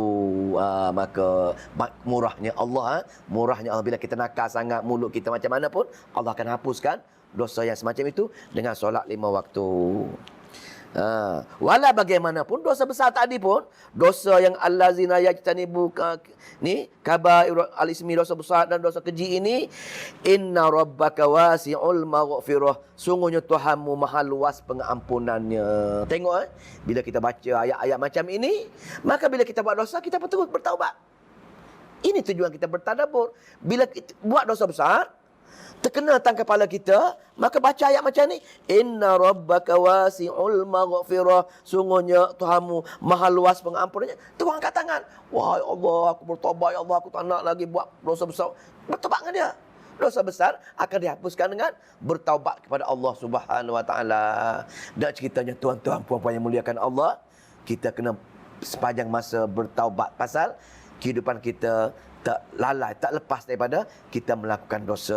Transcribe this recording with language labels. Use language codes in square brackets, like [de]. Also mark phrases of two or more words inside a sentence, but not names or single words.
[ms] Maka murahnya Allah, bila kita nakal sangat, mulut kita macam mana pun, Allah akan hapuskan dosa yang semacam itu dengan solat 5 waktu. Walau bagaimanapun dosa besar tadi pun, dosa yang [ar] allazina yajtanibu ni kabair al-ismi, [ms] dosa besar dan dosa keji ini, [ar] inna rabbaka wasi'ul maghfirah, [ms] sungguhnya Tuhanmu maha luas pengampunannya. Tengok bila kita baca ayat-ayat macam ini, maka bila kita buat dosa, kita betul bertaubat. Ini tujuan kita bertadabbur. Bila kita buat dosa besar, terkena atas kepala kita, maka baca ayat macam ni, [ar] inna rabbaka wasi'ul maghfirah, [ms] sungguhnya Tuhanmu maha luas pengampunannya. Tuhan angkat tangan, wahai Allah, aku bertobat, [ar] ya Allah, [ms] aku tak nak lagi buat dosa besar. Bertobat dengan dia. Dosa besar akan dihapuskan dengan bertaubat kepada Allah [ar] Subhanahu wa taala. [ms] Dan ceritanya tuan-tuan puan-puan yang muliakan Allah, kita kena sepanjang masa bertaubat, pasal kehidupan kita tak lalai, tak lepas daripada kita melakukan dosa.